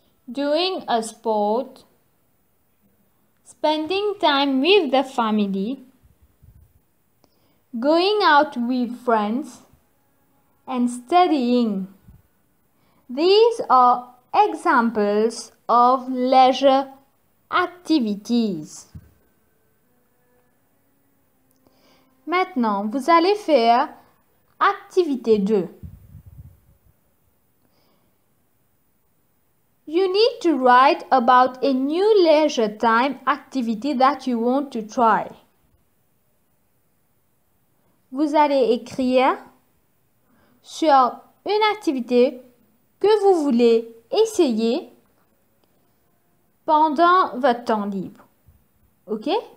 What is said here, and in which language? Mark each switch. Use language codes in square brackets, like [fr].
[en] doing a sport, spending time with the family, going out with friends, and studying. These are examples of leisure activities. [fr] Maintenant, vous allez faire activité 2. [en] You need to write about a new leisure time activity that you want to try. [fr] Vous allez écrire sur une activité que vous voulez essayer pendant votre temps libre. OK?